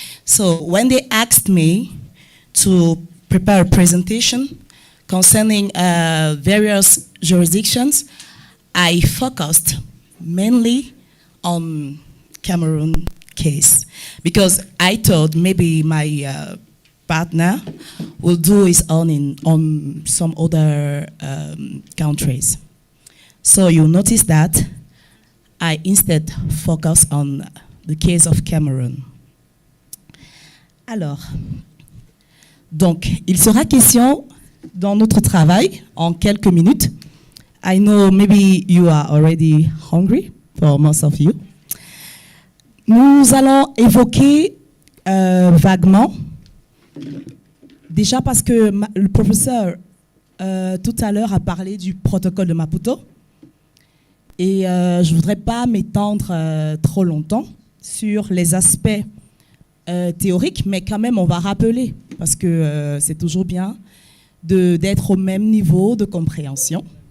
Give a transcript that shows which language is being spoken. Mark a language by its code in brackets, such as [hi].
[en] So when they asked me to prepare a presentation concerning various jurisdictions, I focused mainly on Cameroon case because I thought maybe my partner will do his own on some other countries. So you notice that I instead focus on the case of Cameroon. [fr] Alors, donc il sera question dans notre travail en quelques minutes. [en] I know maybe you are already hungry. For most of you. [fr] Nous allons évoquer vaguement, déjà parce que le professeur tout à l'heure a parlé du protocole de Maputo et je ne voudrais pas m'étendre trop longtemps sur les aspects théoriques, mais quand même on va rappeler parce que c'est toujours bien d'être au même niveau de compréhension.